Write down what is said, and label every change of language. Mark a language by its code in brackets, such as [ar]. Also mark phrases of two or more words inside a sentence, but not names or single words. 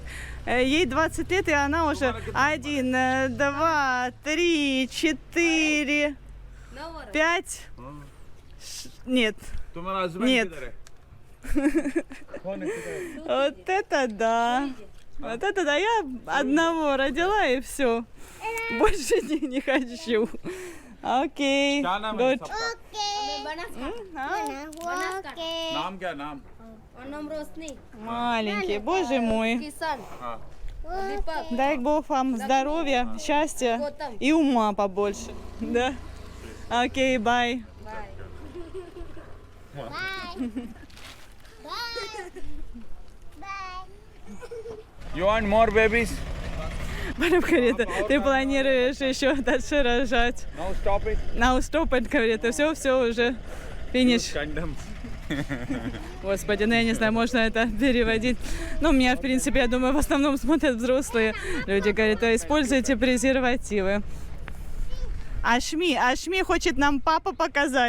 [ru] Ей 20 лет, и она уже 1, 2, 3, 4, 5. Нет. Нет. Вот это да. Вот это да. Я одного родила и все. Больше не хочу. Окей. Good. [hi] नाम क्या नाम? [ru] Маленький, боже мой. Дай Бог вам здоровья, счастья и ума побольше. Да. Окей, бай. [en] You want more babies? [ru] Парам говорит, ты планируешь еще дальше рожать. [en] Now stop it. Now stop it, [ru] говорит, и все уже финиш. Condoms. Господи, ну я не знаю, можно это переводить. Ну, меня, в принципе, я думаю, в основном смотрят взрослые люди. Говорят, используйте презервативы. Ашми хочет нам папа показать.